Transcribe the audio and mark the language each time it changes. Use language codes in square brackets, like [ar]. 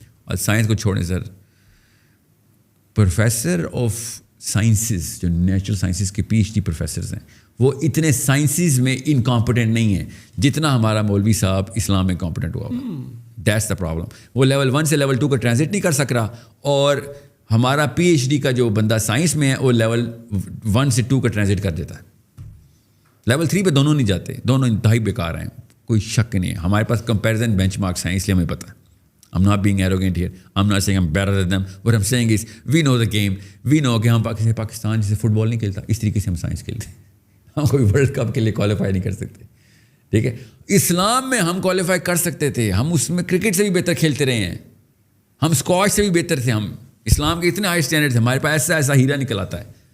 [ur] اور سائنس کو چھوڑیں سر, پروفیسر آف سائنسز جو نیچرل سائنسز کے PhD پروفیسرز ہیں, وہ اتنے سائنسز میں انکمپٹنٹ نہیں ہیں جتنا ہمارا مولوی صاحب اسلام میں کمپٹنٹ ہوا ہوگا. [en] That's the problem. [ur] وہ لیول 1 سے لیول 2 کا ٹرانزٹ نہیں کر سک رہا, اور ہمارا PhD کا جو بندہ سائنس میں ہے وہ لیول 1 سے 2 کا ٹرانزٹ کر دیتا ہے. لیول 3 پہ دونوں نہیں جاتے, دونوں انتہائی بیکار ہیں, کوئی شک نہیں ہے. ہمارے پاس کمپیریزن بینچ مارکس ہیں, اس لیے ہمیں پتہ ہے. [en] I'm not being arrogant here. I'm not saying I'm better than them. What I'm saying is we know the game. We know [ur] کہ ہم پاکستان جیسے فٹ بال نہیں کھیلتا اس طریقے سے ہم سائنس کھیلتے ہیں. ہم کوئی ورلڈ کپ کے لیے کوالیفائی نہیں کر سکتے. ٹھیک ہے, اسلام میں ہم کوالیفائی کر سکتے تھے. ہم اس میں کرکٹ سے بھی بہتر کھیلتے رہے ہیں, ہم اسکواش سے بھی بہتر تھے. ہم اسلام کے اتنے ہائی اسٹینڈرڈ تھے, ہمارے پاس ایسا ہیرا نکل آتا ہے.